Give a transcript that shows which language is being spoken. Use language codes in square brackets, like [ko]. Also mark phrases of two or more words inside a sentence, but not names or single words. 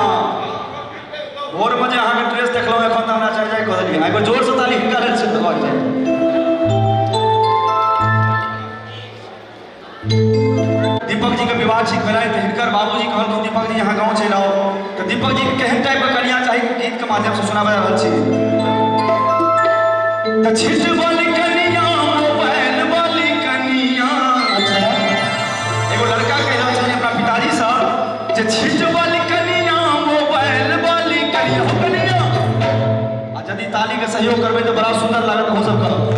[mai] भोर में जे अहाँके ड्रेस देखलहुँ एखन तऽ हमरा चाही कऽ देलियै, एगो जोरसँ ताली हिनका लेल से देबाक चाही। दीपक जी के विवाह ठीक भेलै तो हिनकर बाबूजी कहलखिन दीपक जी यहाँ गाँव चलि आओ, तो दीपक जी के केहन टाइप के कनिया चाही गीत के माध्यम से सुनाबा रहल छी। तो छिट वाली कनिया मोबाइल वाली कनिया, एगो लड़का कह रहल छथिन अपना पिताजी से जे छिट वाली कनिया मोबाइल वाली कनिया हो कनिया। आ यदि ताली के सहयोग करबै तो बड़ा सुंदर लागत हो सब करो।